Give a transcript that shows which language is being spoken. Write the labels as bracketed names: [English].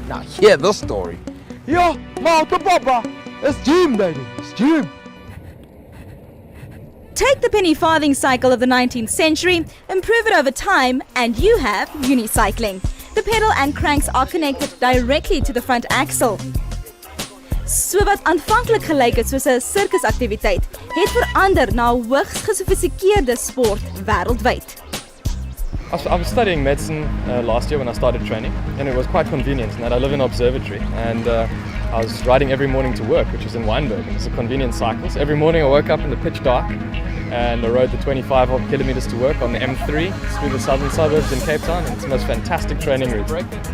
[English] Now hear this story. Yo, Malta Papa, it's Jim, baby, it's Jim. Take the penny farthing cycle of the 19th century, improve it over time, and you have unicycling. The pedal and cranks are connected directly to the front axle. [Afrikaans] So wat aanvanklik gelyk het soos 'n sirkusaktiwiteit, het verander na 'n hoogs gesofistikeerde sport wêreldwyd. [English] I was studying medicine last year when I started training, and it was quite convenient in that I live in an observatory, and I was riding every morning to work, which was in Wynberg. It was a convenient cycle. So every morning I woke up in the pitch dark and I rode the 25 odd kilometers to work on the M3 through the southern suburbs in Cape Town, and it's the most fantastic training route.